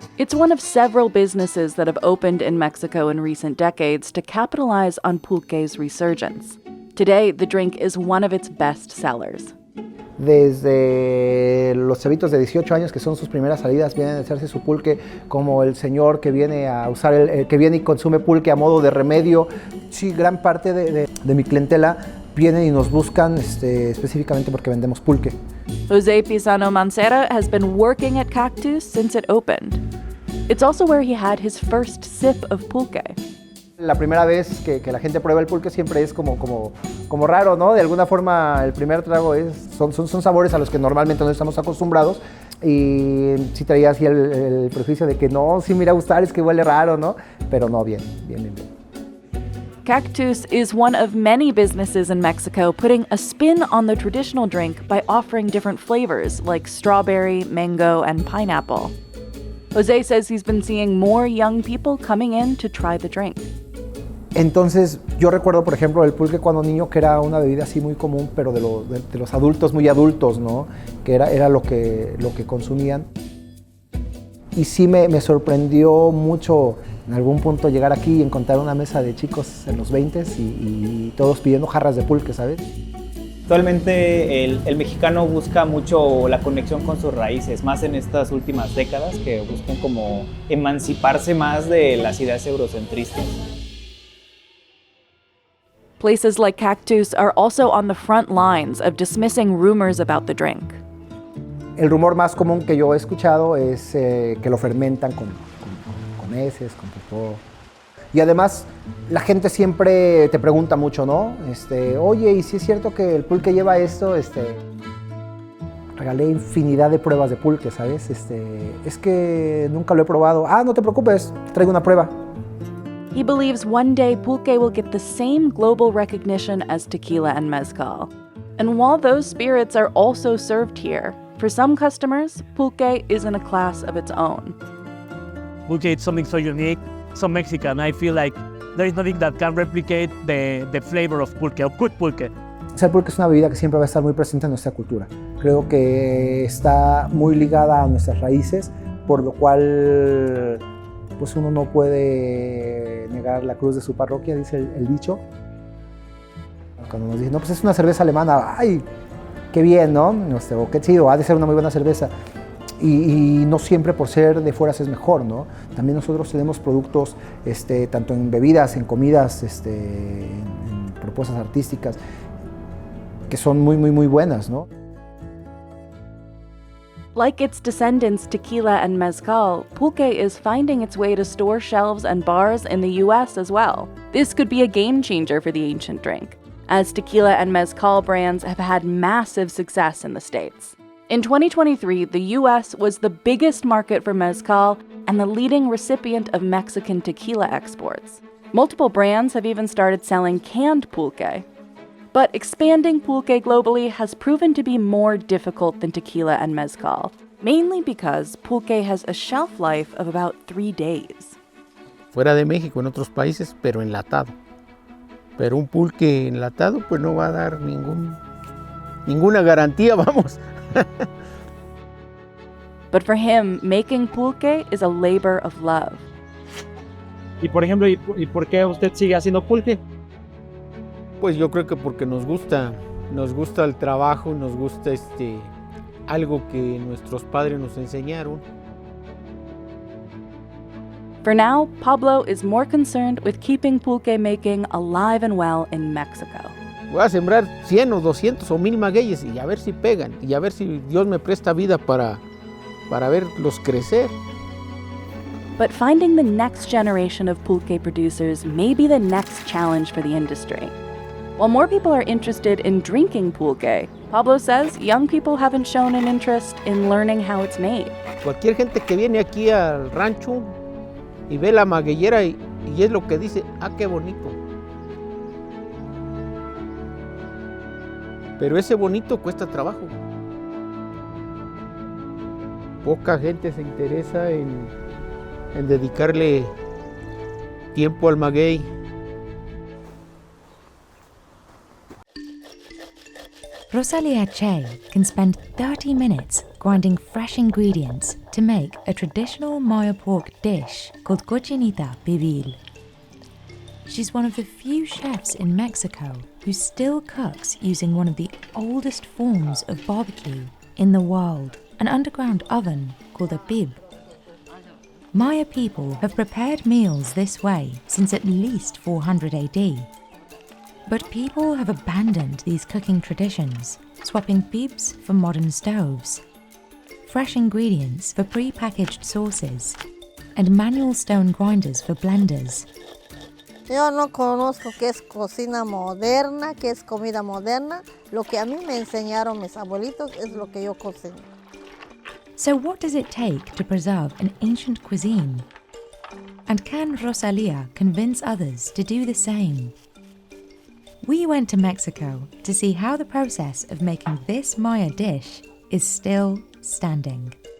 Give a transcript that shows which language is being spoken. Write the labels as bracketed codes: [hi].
[en] It's one of several businesses that have opened in Mexico in recent decades to capitalize on pulque's resurgence. Today, the drink is one of its best sellers. [es] Desde los chavitos de 18 años, que son sus primeras salidas, vienen a hacerse su pulque, como el señor que viene a usar, que viene y consume pulque a modo de remedio. Sí, gran parte de mi clientela vienen y nos buscan específicamente porque vendemos pulque. [en] Jose Pisano Mancera has been working at Cactus since it opened. It's also where he had his first sip of pulque. [es] La primera vez que la gente prueba el pulque siempre es como raro, ¿no? De alguna forma el primer trago son sabores a los que normalmente no estamos acostumbrados y sí traía así el prejuicio de que no, sí me irá a gustar, es que huele raro, ¿no? Pero no, bien. [en] Cactus is one of many businesses in Mexico putting a spin on the traditional drink by offering different flavors like strawberry, mango, and pineapple. Jose says he's been seeing more young people coming in to try the drink. [es] Entonces, yo recuerdo, por ejemplo, el pulque cuando niño, que era una bebida así muy común, pero de los adultos, muy adultos, ¿no? Que era lo que consumían. Y sí me sorprendió mucho en algún punto llegar aquí y encontrar una mesa de chicos en los 20s y todos pidiendo jarras de pulque, ¿sabes? Actualmente el mexicano busca mucho la conexión con sus raíces, más en estas últimas décadas, que buscan como emanciparse más de las ideas eurocentristas. [en] Places like Cactus are also on the front lines of dismissing rumors about the drink. [es] El rumor más común que yo he escuchado es que lo fermentan con heces, con popó. Y además, la gente siempre te pregunta mucho, ¿no? Oye, ¿y si es cierto que el pulque lleva esto? Regalé infinidad de pruebas de pulque, ¿sabes? Es que nunca lo he probado. Ah, no te preocupes, traigo una prueba. [en] He believes one day pulque will get the same global recognition as tequila and mezcal. And while those spirits are also served here, for some customers, pulque is in a class of its own. Pulque is something so unique, so Mexican. I feel like there is nothing that can replicate the flavor of pulque, of good pulque. [es] El pulque es una bebida que siempre va a estar muy presente en nuestra cultura. Creo que está muy ligada a nuestras raíces, por lo cual pues uno no puede negar la cruz de su parroquia, dice el dicho. Cuando nos dicen, no, pues es una cerveza alemana, ¡ay! Qué bien, ¿no? O qué chido, ha de ser una muy buena cerveza. Y no siempre por ser de fuera es mejor, ¿no? También nosotros tenemos productos, tanto en bebidas, en comidas, en propuestas artísticas, que son muy, muy, muy buenas, ¿no? [en] Like its descendants tequila and mezcal, pulque is finding its way to store shelves and bars in the US as well. This could be a game changer for the ancient drink, as tequila and mezcal brands have had massive success in the States. In 2023, the US was the biggest market for mezcal and the leading recipient of Mexican tequila exports. Multiple brands have even started selling canned pulque. But expanding pulque globally has proven to be more difficult than tequila and mezcal, mainly because pulque has a shelf life of about 3 days. [es] Fuera de México, en otros países, pero enlatado. Pero un pulque enlatado pues no va a dar ninguna garantía, vamos. [en] But for him, making pulque is a labor of love. [es] Y por ejemplo, ¿y por qué usted sigue haciendo pulque? Pues yo creo que porque nos gusta el trabajo, nos gusta algo que nuestros padres nos enseñaron. [en] For now, Pablo is more concerned with keeping pulque making alive and well in Mexico. [es] Voy a sembrar 100 o 200 o 1000 magueyes y a ver si pegan y a ver si Dios me presta vida para verlos crecer. [en] But finding the next generation of pulque producers may be the next challenge for the industry. While more people are interested in drinking pulque, Pablo says young people haven't shown an interest in learning how it's made. [es] Cualquier gente que viene aquí al rancho y ve la magueyera y es lo que dice, ah, qué bonito. Pero ese bonito cuesta trabajo. Poca gente se interesa en dedicarle tiempo al maguey. [en] Rosalia Che can spend 30 minutes grinding fresh ingredients to make a traditional Maya pork dish called Cochinita pibil. She's one of the few chefs in Mexico who still cooks using one of the oldest forms of barbecue in the world, an underground oven called a bib. Maya people have prepared meals this way since at least 400 AD. But people have abandoned these cooking traditions, swapping bibs for modern stoves, fresh ingredients for pre-packaged sauces, and manual stone grinders for blenders. [es] Yo no conozco qué es cocina moderna, qué es comida moderna. Lo que a mí me enseñaron mis abuelitos es lo que yo cocino. [en] So what does it take to preserve an ancient cuisine? And can Rosalia convince others to do the same? We went to Mexico to see how the process of making this Maya dish is still standing.